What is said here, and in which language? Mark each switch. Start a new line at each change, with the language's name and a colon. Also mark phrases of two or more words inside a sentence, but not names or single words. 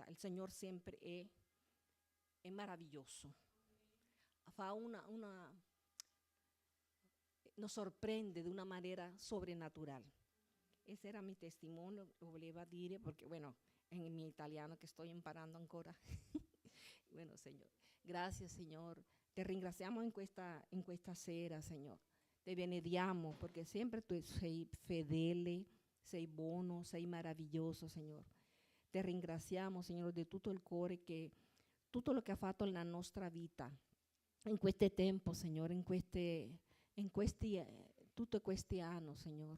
Italian: Il Signore sempre è meraviglioso.
Spanish: Fa nos sorprende de una manera sobrenatural. Ese era mi testimonio,
Italian: lo voleva dire perché,
Spanish: bueno, en mi italiano
Italian: che sto imparando ancora.
Spanish: Bueno, Señor, gracias, Señor.
Italian: Te ringraziamo in questa sera, Señor. Te benediamo perché sempre tu sei fedele, sei buono, sei meraviglioso, Señor. Te ringraziamo, Signore, di tutto il cuore che tutto lo che ha fatto nella nostra vita in questo tempo, Signore, tutti questi anni, Signore.